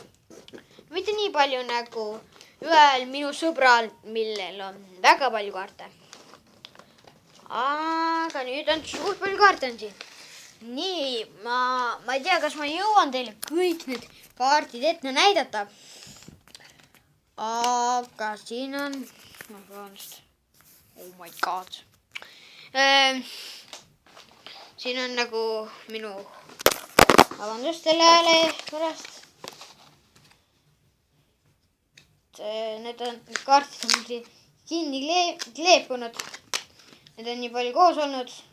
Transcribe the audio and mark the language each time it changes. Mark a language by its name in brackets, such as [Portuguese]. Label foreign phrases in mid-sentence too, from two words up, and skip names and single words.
[Estonian] Mitte nii palju nagu ühel minu sõbral, millel on väga palju kaarte. Aga nüüd on suht palju kaarte on siin. Nii, ma ei tea, kas ma jõuan teile kõik need kaardid ette näidata. Aga siin on, [English] oh my god. [Estonian] Siin on nagu minu, vabandust selle hääle pärast. Need kaardid on mul kinni kleepunud. Need on nii palju koos olnud.